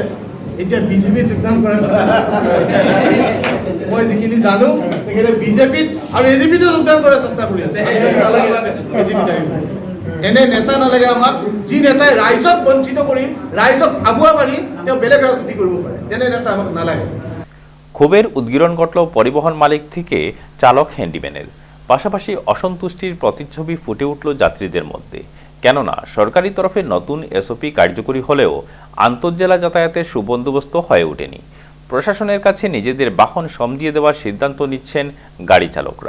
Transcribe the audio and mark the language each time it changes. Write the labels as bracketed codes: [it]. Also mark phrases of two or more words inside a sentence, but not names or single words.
[as] এতিয়া বিজেপি যোগদান কৰে, মই যিখিনি জানো তেখেতে বিজেপিত আৰু এজিপিতো যোগদান কৰাৰ চেষ্টা কৰি আছে। এনে নেতা নালাগে আমাক, যি নেতাই ৰাইজক বঞ্চিত কৰি ৰাইজক আগুৱা মাৰি তেওঁ বেলেগ ৰাজনীতি কৰিব পাৰে, তেনে নেতা আমাক নালাগে। [bn] ক্ষোভের উদ্গীরণ ঘটল পরিবহন মালিক থেকে চালক হ্যান্ডিম্যানের। পাশাপাশি অসন্তুষ্টির প্রতিচ্ছবি ফুটে উঠল যাত্রীদের মধ্যে। কেননা সরকারি তরফে নতুন এসওপি কার্যকরী হলেও আন্তঃজেলা যাতায়াতের সুবন্দোবস্ত হয়ে ওঠেনি। প্রশাসনের কাছে নিজেদের বাহন সমঝিয়ে দেওয়ার সিদ্ধান্ত নিচ্ছেন গাড়ি চালকরা।